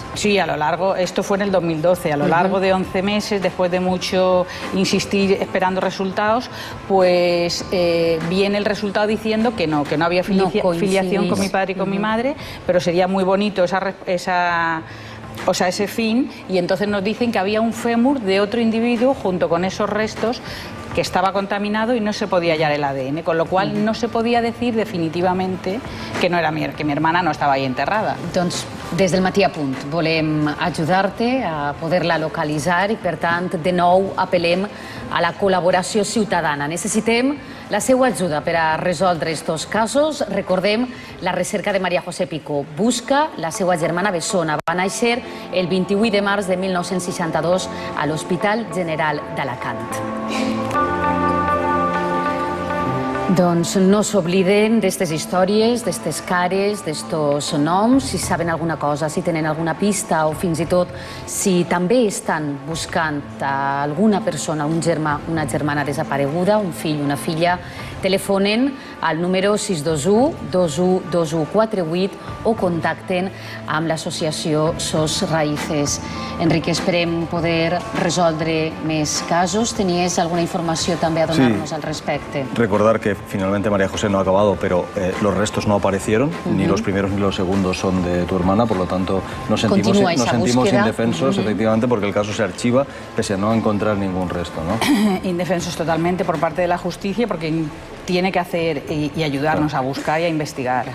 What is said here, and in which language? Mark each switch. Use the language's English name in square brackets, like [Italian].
[Spanish] Sí, a lo largo, esto fue en el 2012, a lo largo de 11 meses, después de mucho insistir esperando resultados, pues viene el resultado diciendo que no había filiación con mi padre y con mi madre, pero sería muy bonito ese fin, y entonces nos dicen que había un fémur de otro individuo junto con esos restos que estava contaminado y no se podía hallar el ADN, con lo cual no se podía decir definitivamente que no era que mi hermana no estava ahí enterrada. [Catalan] Doncs des del Matí a Punt volem ajudar-te a poder-la localitzar i, per tant, de nou apel·lem a la col·laboració ciutadana. Necessitem la seva ajuda per a resoldre estos casos. Recordem la recerca de María José Picó. Busca la seva germana bessona. Va néixer el 28 de març de 1962 a l'Hospital General d'Alacant. Doncs no s'obliden d'aquestes històries, d'aquestes cares, d'aquests noms, si saben alguna cosa, si tenen alguna pista o fins i tot si també estan buscant alguna persona, un germà, una germana desapareguda, un fill, una filla, telefonen al número 621 21 2148 o contacten amb l'associació SOS Raíces. Enrique, esperem poder resoldre més casos. ¿Tenies alguna informació també a donar-nos al respecte? [Spanish] Recordar que finalmente María José no ha acabado, pero los restos no aparecieron, ni los primeros ni los segundos son de tu hermana, por lo tanto nos sentimos indefensos, efectivamente, porque el caso se archiva pese a no encontrar ningún resto, ¿no? Indefensos totalmente por parte de la justicia, porque tiene que hacer y ayudarnos a buscar y a investigar.